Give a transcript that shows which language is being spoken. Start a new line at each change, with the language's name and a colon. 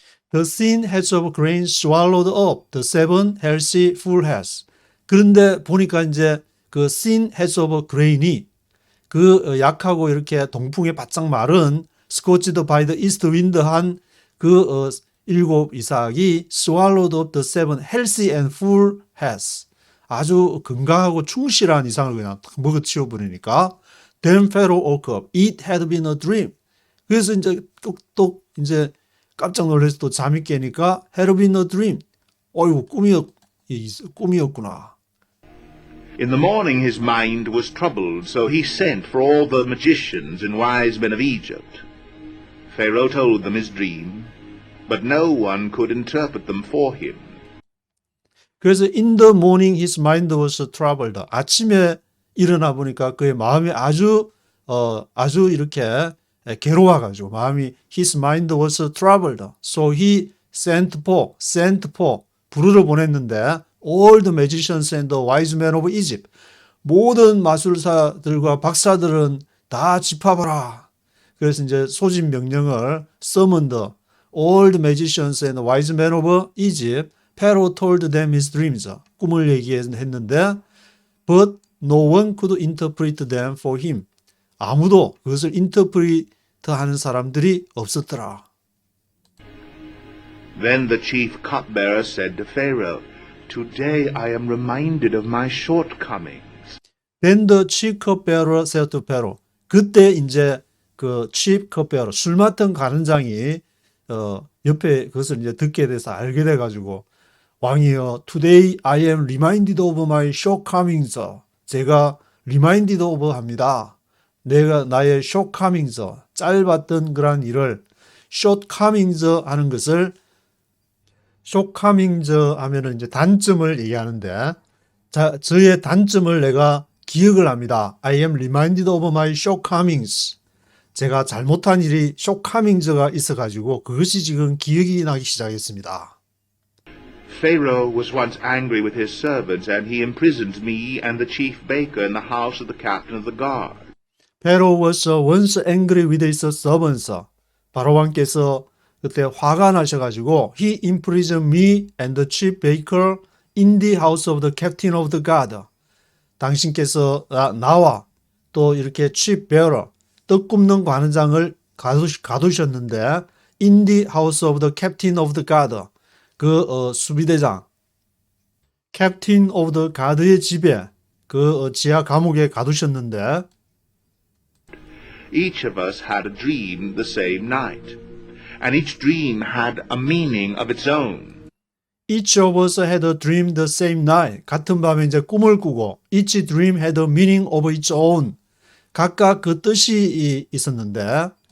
English: The thin heads of grain swallowed up the 7 healthy full heads.
Korean: 그런데 보니까 이제 그
English: thin heads of grain
Korean: 이 그 약하고 이렇게 동풍에 바짝 마른
English: scorched by the east wind
Korean: 한 그 일곱 이삭이
English: swallowed up the seven healthy and full heads.
Korean: 아주 건강하고 충실한 이상을 그냥 먹어치워 버리니까
English: then Pharaoh woke up. It had been a dream.
Korean: 그래서 이제 또 이제 깜짝 놀라서 또 잠이 깨니까
English: had been a dream.
Korean: 어이구 꿈이었구나.
English: In the morning his mind was troubled, so he sent for all the magicians and wise men of Egypt. Pharaoh told them his dream, but no one could interpret them for him. 그래서 in the morning his mind was troubled.
Korean: 아침에 일어나 보니까 그의 마음이 아주 이렇게 괴로워가지고 마음이
English: his mind was troubled. So he sent for
Korean: 부르러 보냈는데
English: all the magicians and the wise men of Egypt.
Korean: 모든 마술사들과 박사들은 다 집합하라. 그래서 이제 소집 명령을
English: summoned all the magicians and the wise men of Egypt. Pharaoh told them his dreams.
Korean: 꿈을 얘기했는데
English: but no one could interpret them for him.
Korean: 아무도 그것을 인터프리트하는 사람들이 없었더라.
English: Then the chief cupbearer said to Pharaoh, "Today I am reminded of my shortcomings." Then the chief cupbearer said to Pharaoh.
Korean: 그때 이제 그 chief cupbearer 술 맡은 가는장이 옆에 그것을 이제 듣게 돼서 알게 돼 가지고 왕이여,
English: today I am reminded of my shortcomings.
Korean: 제가
English: reminded of
Korean: 합니다. 내가 나의 shortcomings, 짧았던 그런 일을 shortcomings 하는 것을 shortcomings 하면은 이제 단점을 얘기하는데, 저의 단점을 내가 기억을 합니다.
English: I am reminded of my shortcomings.
Korean: 제가 잘못한 일이 shortcomings가 있어가지고 그것이 지금 기억이 나기 시작했습니다.
English: Pharaoh was once angry with his servants, and he imprisoned me and the chief baker in the house of the captain of the guard. Pharaoh was once angry with his servants.
Korean: 바로 왕께서 그때 화가 나셔가지고
English: he imprisoned me and the chief baker in the house of the captain of the guard.
Korean: 당신께서 나와 또 이렇게 chief bearer, 떡 굽는 관원장을 가두셨는데
English: in the house of the captain of the guard,
Korean: 그 수비대장,
English: captain of the guard
Korean: 의 집에 그 지하 감옥에 가두셨는데
English: Each of us had a dream the same night, and each dream had a meaning of its own. Each of us had a dream the same night.
Korean: 같은 밤에 이제 꿈을 꾸고
English: each dream had a meaning of its own.
Korean: 각각 그 뜻이 있었는데